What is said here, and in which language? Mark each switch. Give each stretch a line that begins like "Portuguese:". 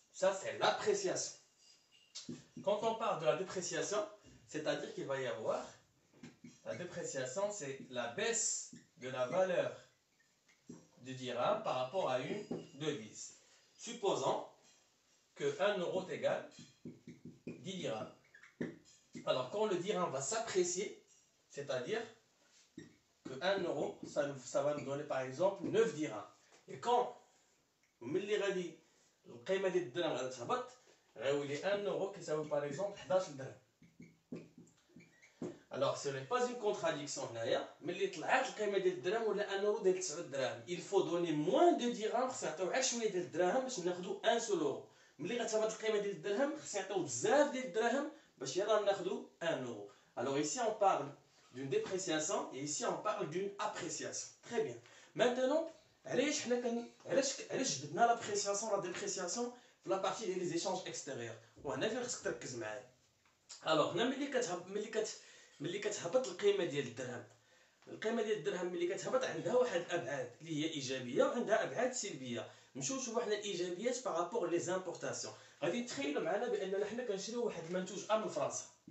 French: Ça, c'est l'appréciation. Quand on parle de la dépréciation, c'est-à-dire qu'il va y avoir la dépréciation, c'est la baisse de la valeur du dirham par rapport à une devise. Supposons que 1 euro est égal 10 dirhams. Alors, quand le dirham va s'apprécier, c'est-à-dire que 1 euro, ça va nous donner par exemple 9 dirhams. Et quand
Arabic: ملي غادي القيمة ديال الدرهم غادي تهبط غيولي 1 euro كيساوي
French: par exemple
Arabic: 11 درهم.
French: Alors ce n'est pas une contradiction
Arabic: هنايا. ملي طلعت القيمة ديال الدرهم ولا 1 euro ديال 9 دراهم.
French: Il faut donner moins de dirhams
Arabic: خصنا نعطيو غير شوية ديال الدراهم باش ناخدو
French: 1 seul euro.
Arabic: ملي غتهبط القيمة ديال الدرهم خصنا نعطيو بزاف ديال الدراهم باش يلاه ناخدو 1 euro.
French: Alors ici on parle d'une dépréciation et ici on parle d'une appréciation. Très bien. Maintenant,
Arabic: علاش جبدنا
French: l'appréciation la dépréciation في la partie des échanges extérieurs.
Arabic: وهنا فين خصك تركز معايا. Alors هنا ملي كتهبط القيمة ديال الدرهم القيمه ديال الدرهم ملي كتهبط عندها واحد الابعاد اللي هي ايجابيه وعندها ابعاد سلبيه. نشوفوا حنا الايجابيات
French: بارابور لي زامبورطاسيون.
Arabic: غادي تخيلوا معنا باننا حنا كنشريو واحد المنتوج ا من فرنسا.